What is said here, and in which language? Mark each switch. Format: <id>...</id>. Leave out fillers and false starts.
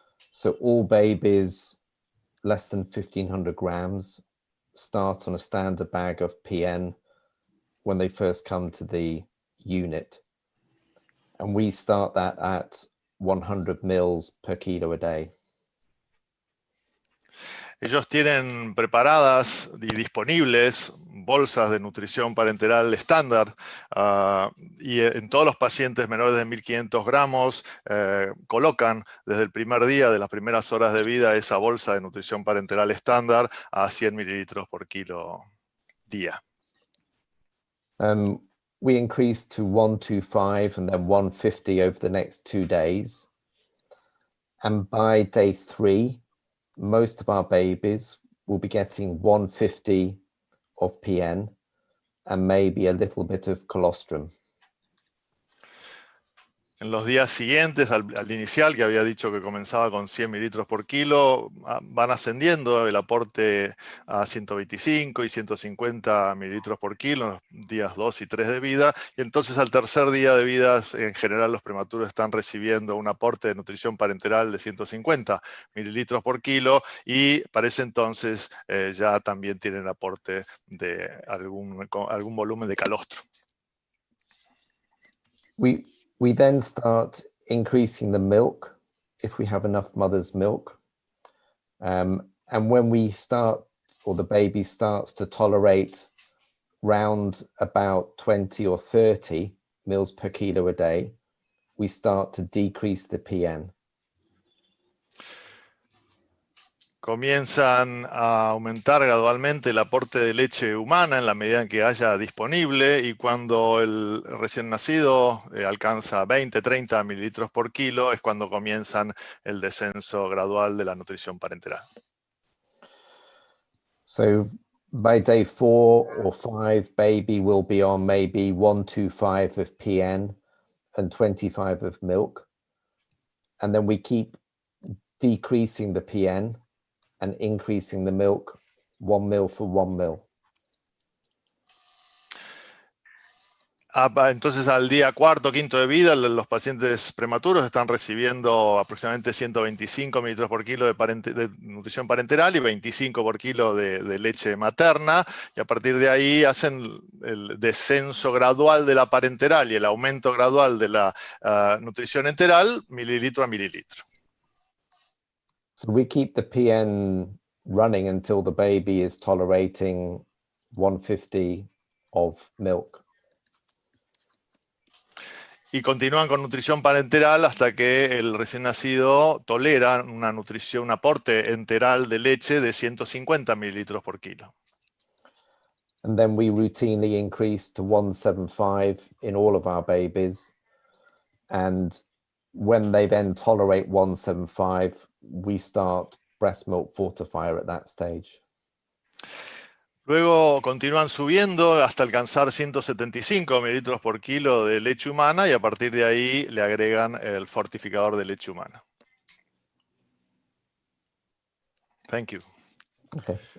<en>So all babies less than 1,500 grams start on a standard bag of PN when they first come to the unit. And we start that at 100 mils per kilo a day.</en> <es>Ellos tienen preparadas y disponibles bolsas de nutrición parenteral estándar y en todos los pacientes menores de 1.500 gramos colocan desde el primer día, de las primeras horas de vida, esa bolsa de nutrición parenteral estándar a 100 mililitros por kilo día.</es> <en>We increased to 125 and then 150 over the next 2 days. And by day 3, most of our babies will be getting 150 of PN and maybe a little bit of colostrum.</en> <es>En los días siguientes, al inicial, que había dicho que comenzaba con 100 mililitros por kilo, van ascendiendo el aporte a 125 y 150 mililitros por kilo en los días 2 y 3 de vida. Y entonces al tercer día de vida, en general, los prematuros están recibiendo un aporte de nutrición parenteral de 150 mililitros por kilo y para ese entonces ya también tienen aporte de algún volumen de calostro.</es> <en>We then start increasing the milk if we have enough mother's milk. And when we start, or the baby starts to tolerate round about 20 or 30 mils per kilo a day, we start to decrease the PN.</en> <es>Comienzan a aumentar gradualmente el aporte de leche humana en la medida en que haya disponible y cuando el recién nacido alcanza 20, 30 mililitros por kilo es cuando comienzan el descenso gradual de la nutrición parenteral.</es> <en>So by day 4 or 5, baby will be on maybe 125 of PN and 25 of milk. And then we keep decreasing the PN and increasing the milk 1 mil for 1 mil.</en> <es>Entonces al día cuarto, quinto de vida, los pacientes prematuros están recibiendo aproximadamente 125 mililitros por kilo de nutrición parenteral y 25 por kilo de leche materna, y a partir de ahí hacen el descenso gradual de la parenteral y el aumento gradual de la nutrición enteral, mililitro a mililitro.</es> <en>So we keep the PN running until the baby is tolerating 150 of milk.</en> <es>Y continúan con nutrición parenteral hasta que el recién nacido tolera un aporte enteral de leche de 150 mililitros por kilo.</es> <en>And then we routinely increase to 175 in all of our babies. And when they then tolerate 175, we start breast milk fortifier at that stage.</en> <es>Luego continúan subiendo hasta alcanzar 175 mililitros por kilo de leche humana y a partir de ahí le agregan el fortificador de leche humana.</es> <en>Thank you. Okay.</en>